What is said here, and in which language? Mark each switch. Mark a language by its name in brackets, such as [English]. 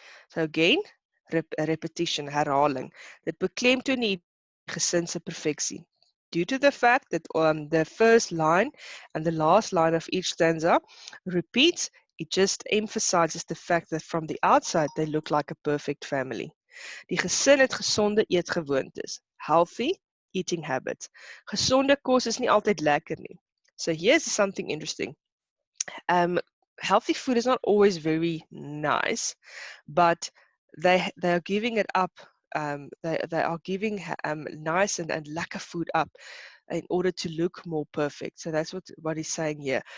[English] So again, repetition, [Afrikaans] herhaling. Dit beklemtoon die gesin se perfeksie. [English] Due to the fact that the first line and the last line of each stanza repeats, it just emphasizes the fact that from the outside they look like a perfect family. [Afrikaans] Die gesin het gesonde eetgewoontes, [English] healthy eating habits. [Afrikaans] Gesonde kos is nie altyd lekker nie. [English] So here's something interesting. Healthy food is not always very nice, but they are giving it up. They are giving nice and lekker food up in order to look more perfect. So that's what he's saying here.